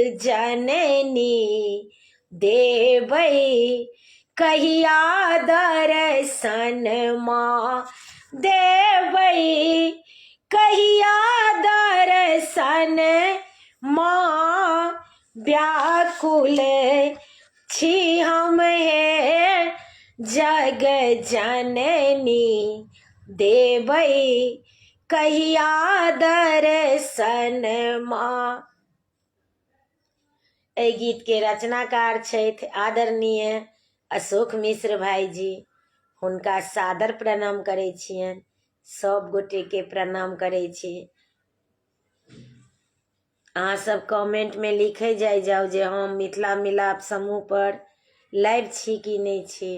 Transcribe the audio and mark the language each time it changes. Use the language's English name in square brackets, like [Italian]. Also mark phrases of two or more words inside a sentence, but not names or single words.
[Maithili] जननी देवै कहिया दर्शन माँ देवै कहिया दर्शन माँ व्याकुल छी हम हे जग जननी देवै कहिया दर्शन माँ। एहि गीत के रचनाकार छथि आदरणीय अशोक मिश्र भाईजी। हुनका सादर प्रणाम करै छियनि। सब गोटे के प्रणाम करै छी। अहाँ सब कमेंट में लिखे जाओ जे हम मिथिला मिलाप समूह पर लाइव छी कि नहीं छी।